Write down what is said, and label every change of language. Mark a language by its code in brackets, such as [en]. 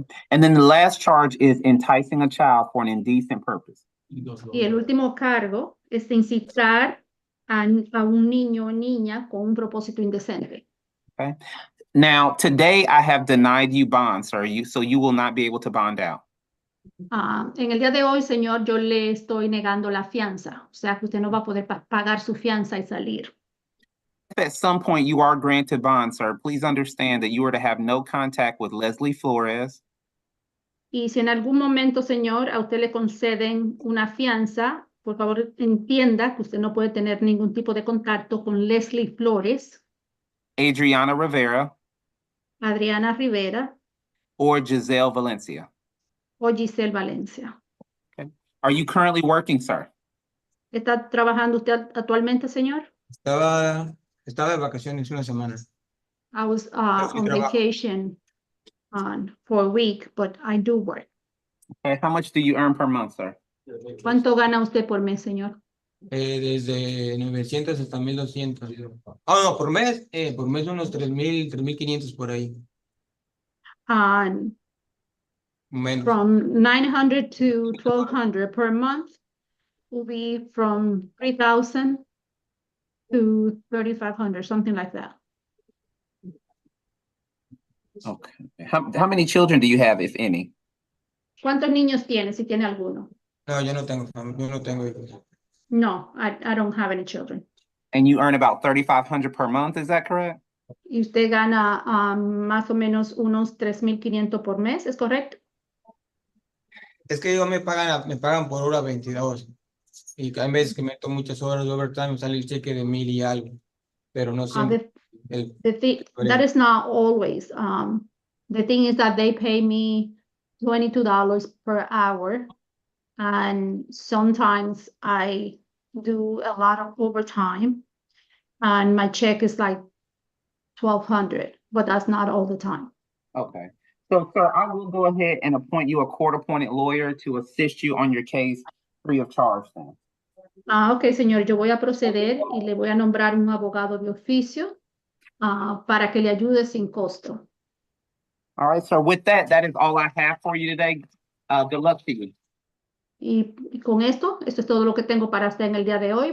[en] And then the last charge is enticing a child for an indecent purpose. [es] Y el último cargo es incitar a un niño o niña con un propósito indecente. [en] Okay. Now, today I have denied you bond, sir, so you will not be able to bond out. [es] En el día de hoy, señor, yo le estoy negando la fianza. O sea, que usted no va a poder pagar su fianza y salir. [en] If at some point you are granted bond, sir, please understand that you are to have no contact with Leslie Flores, [es] Y si en algún momento, señor, a usted le conceden una fianza, por favor entienda que usted no puede tener ningún tipo de contacto con Leslie Flores, [en] Adriana Rivera, [es] Adriana Rivera [en] or Giselle Valencia. [es] o Giselle Valencia. [en] Are you currently working, sir? [es] ¿Está trabajando usted actualmente, señor? Estaba de vacaciones una semana. [en] I was [es] sí [en] on [es] trabajo. [en] vacation for a week, but I do work. Okay, how much do you earn per month, sir? [es] ¿Cuánto gana usted por mes, señor? Desde 900 hasta 1200. No, por mes unos 3000, 3500 por ahí. Menos. [en] From 900 to 1200 per month will be from 3000 to 3500, something like that. Okay. How many children do you have, if any? [es] ¿Cuántos niños tiene, si tiene alguno? No, yo no tengo hijos. [en] No, I don't have any children. And you earn about 3,500 per month, is that correct? [es] Y usted gana más o menos unos 3500 por mes, ¿es correcto? Es que me pagan por hora 22. Y hay veces que meto muchas horas de overtime, sale el cheque de 1000 y algo. Pero no siempre. [en] That is not always. The thing is that they pay me $22 per hour. And sometimes I do a lot of overtime. And my check is like $1,200, but that's not all the time. Okay. So, sir, I will go ahead and appoint you a court-appointed lawyer to assist you on your case free of charge then. [es] Ok, señor, yo voy a proceder y le voy a nombrar un abogado de oficio para que le ayude sin costo. [en] All right, sir. With that, that is all I have for you today. Good luck to you. [es] Y con esto es todo lo que tengo para usted en el día de hoy.